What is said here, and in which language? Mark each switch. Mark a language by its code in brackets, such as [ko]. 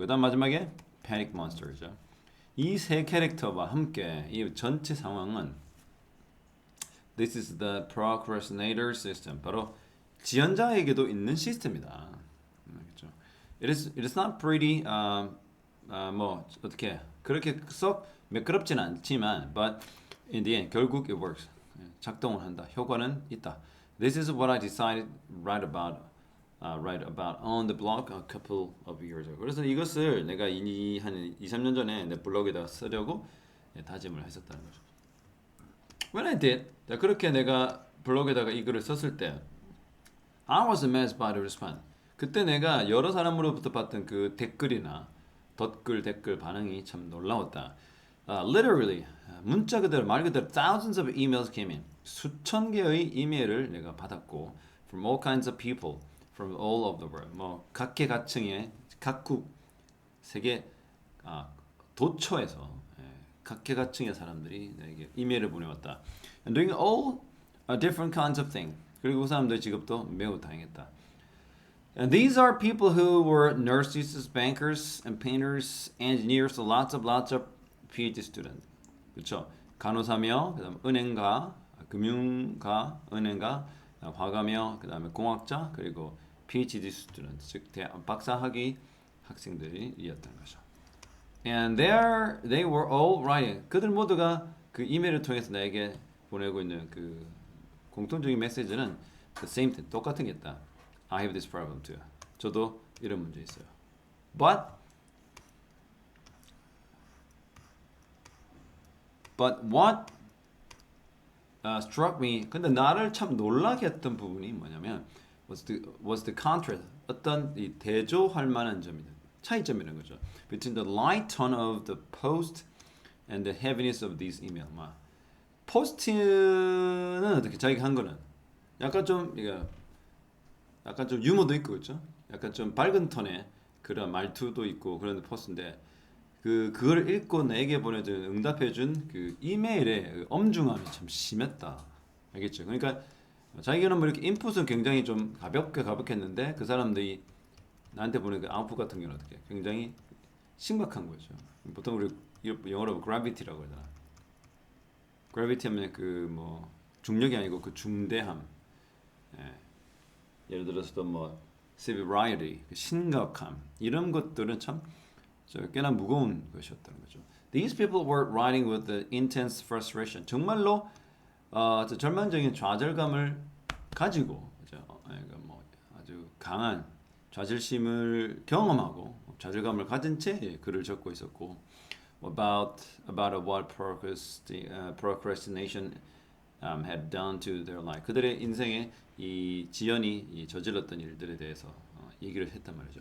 [ko] 그다음 마지막에 panic monster죠. 이 세 캐릭터와 함께 이 전체 상황은 [en] This is the procrastinator system. [ko] 바로 지연자에게도 있는 시스템이다. 그렇죠? [en] It is not pretty. [ko] 뭐 어떻게 그렇게 썩 매끄럽진 않지만, [en] but in the end [ko] 결국 [en] it works. [ko] 작동을 한다. 효과는 있다. [en] This is what I decided write about on the blog a couple of years ago. [ko] 그래서 이것을 내가 한 2-3년 전에 내 블로그에다 쓰려고 다짐을 했었다는 거죠. [en] When I did, [ko] 그렇게 내가 블로그에다가 이 글을 썼을 때 [en] I was amazed by the response. [ko] 그때 내가 여러 사람으로부터 받던 그 댓글이나 댓글 반응이 참 놀라웠다. [en] Literally, [ko] 문자 그대로 말 그대로 [en] thousands of emails came in. [ko] 수천 개의 이메일을 내가 받았고 [en] from all kinds of people from all over the world. [ko] 뭐 각계각층의 각국 세계 도처에서 각계각층의 사람들이 내게 이메일을 보내왔다. [en] And doing all different kinds of things. [ko] 그리고 그 사람들의 직업도 매우 다양했다. [en] And these are people who were nurses, bankers, and painters, engineers, so lots of PhD students. [ko] 그렇죠? 간호사며, 그다음 은행가, 금융가, 은행가, 화가며, 그다음에 공학자, 그리고 PhD student, 즉 박사학위 학생들이었던 거죠. [en] And they were all writing. [ko] 그들 모두가 그 이메일을 통해서 나에게 보내고 있는 그 공통적인 메시지는 [en] the same thing, [ko] 똑같은 게 있다. [en] I have this problem too. [ko] 저도 이런 문제 있어요. [en] But what struck me, [ko] 근데 나를 참 놀라게 했던 부분이 뭐냐면 [en] was the contrast, [ko] 어떤 이 대조할 만한 점이다. 차이점이라는 거죠. [en] Between the light tone of the post and the heaviness of these email. [ko] 포스트는 어떻게 자기가 한 거는 약간 좀 유머도 있고 그렇죠? 약간 좀 밝은 톤의 그런 말투도 있고 그런 포스트인데 그걸 읽고 내게 보내준 응답해준 그 이메일의 그 엄중함이 참 심했다. 알겠죠? 그러니까 자기는 뭐 이렇게 인풋은 굉장히 좀 가볍게 했는데 그 사람들이 나한테 보낸 그 아웃풋 같은 경우는 어떻게 굉장히 심각한 거죠. 보통 우리 영어로 gravity라고 하잖아. gravity 하면 그 뭐 중력이 아니고 그 중대함. 예를 들어서 뭐 severity, 그 심각함 이런 것들은 참 꽤나 무거운 것이었다는 거죠. [en] These people were writing with the intense frustration. [ko] 정말로 절망적인 좌절감을 가지고 그러니까 뭐 아주 강한 자질심을 경험하고 좌절감을 가진 채 글을 적고 있었고 [en] about what procrastination had done to their life. [ko] 그들의 인생에 이 지연이 저질렀던 일들에 대해서 얘기를 했단 말이죠.